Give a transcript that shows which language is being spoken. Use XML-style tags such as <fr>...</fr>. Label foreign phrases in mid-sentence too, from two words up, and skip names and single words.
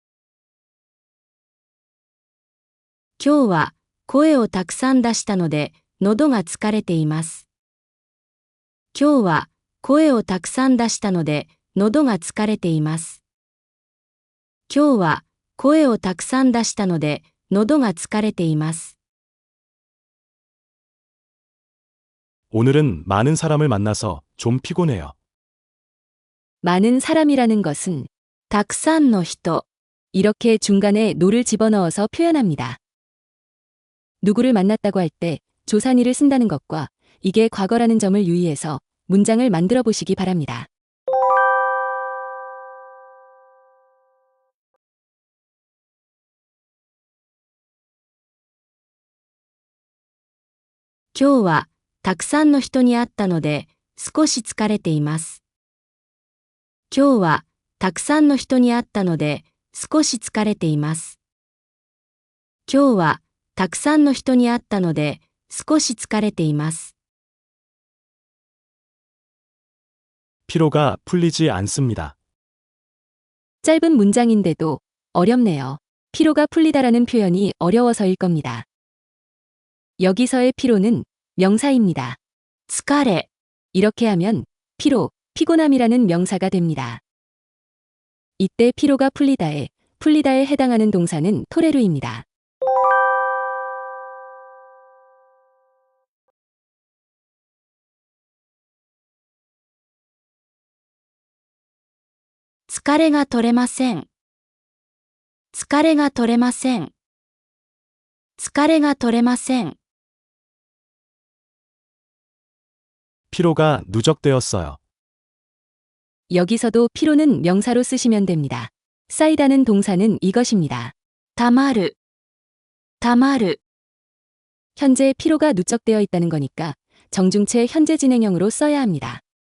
<ja>今日は声をたくさん出したので喉が疲れています。今日は声をたくさん出したので、喉が疲れています。今日は声をたくさん出したので、喉が疲れています。</ja> <ko>오늘은 많은 사람을 만나서 좀 피곤해요. 많은 사람이라는 것은</ko> <ja>たくさんの人、</ja> <ko>이렇게 중간에 노를 집어넣어서 표현합니다. 누구를 만났다고 할 때 조산이를 쓴다는 것과 이게 과거라는 점을 유의해서 문장을 만들어 보시기 바랍니다.</ko> <ja>今日はたくさんの人に会ったので少し疲れています。今日はたくさんの人に会ったので少し疲れています。今日はたくさんの人に会ったので少し疲れています。</ja> <ko>피로가 풀리지 않습니다. 짧은 문장인데도 어렵네요. 피로가 풀리다라는 표현이 어려워서일 겁니다. 여기서의 피로는 명사입니다.</ko> <ja>疲れ、</ja> <ko>이렇게 하면 피로, 피곤함이라는 명사가 됩니다. 이때 피로가 풀리다에 해당하는 동사는 토레루입니다.</ko> <ja>疲れが取れません。疲れが取れません。疲れが取れません。</ja> <ko>피로가 누적되었어요. 여기서도 피로는 명사로 쓰시면 됩니다. 쌓이다는 동사는 이것입니다.</ko> <ja>たまる、たまる。</ja> <ko>현재 피로가 누적되어 있다는 거니까 정중체 현재 진행형으로 써야 합니다.</ko>